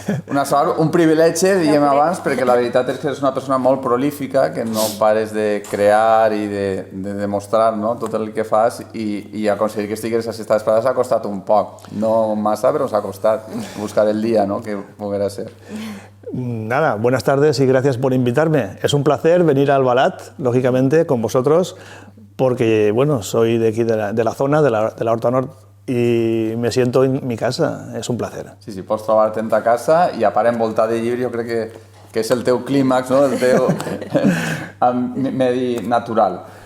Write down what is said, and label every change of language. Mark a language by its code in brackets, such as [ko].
[ca] Una sort, un privilegi, diguem abans, perquè la veritat és que és una persona molt prolífica, que no pares de crear i de demostrar tot el que fas i aconseguir que estigués a esta vesprada s'ha costat un poc. No massa, però s'ha costat buscar el dia que poguera ser. [es] Nada, buenas tardes y gracias por invitarme. Es un placer venir al Albalat, lógicamente, con vosotros, porque, bueno, soy de aquí, de la zona, de la Horta Nord, i me siento en mi casa, és un placer. [ca] Sí, pots trobar-te en ta casa i a part envoltat de llibres, jo crec que és el teu clímax, el teu medi natural.